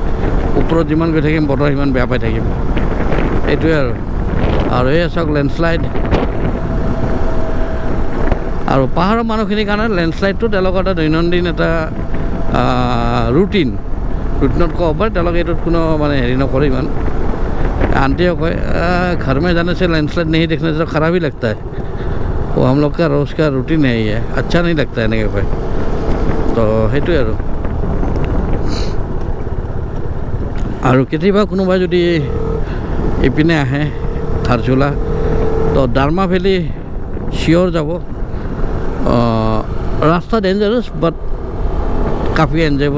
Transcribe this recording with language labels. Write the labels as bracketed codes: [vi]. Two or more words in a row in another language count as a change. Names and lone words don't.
[as] ওপৰত যিমান গৈ থাকিম বতৰ সিমান বেয়া পাই থাকিম, এইটোৱে আৰু এই চাওক লেণ্ডশ্লাইড। আৰু পাহাৰৰ মানুহখিনিৰ কাৰণে লেণ্ডশ্লাইডটো তেওঁলোকৰ এটা দৈনন্দিন এটা ৰুটিনত ক'ব পাৰে। তেওঁলোকে এইটোত কোনো মানে হেৰি নকৰে ইমান। [hi] आंटियों को घर में जाने से लैंडस्लाइड नहीं देखने से तो ख़राब ही लगता है। वो हम लोग का रोज़ का रूटीन है, ये अच्छा नहीं लगता है [as] এনেকৈ কয়। তো সেইটোৱে আৰু কেতিয়াবা কোনোবাই যদি এইপিনে আহে ধাৰচুলা, তো ডাৰ্মা ভেলী চিয়'ৰ যাব। ৰাস্তা [en] dangerous but [as] কাফি এনজয়েবল।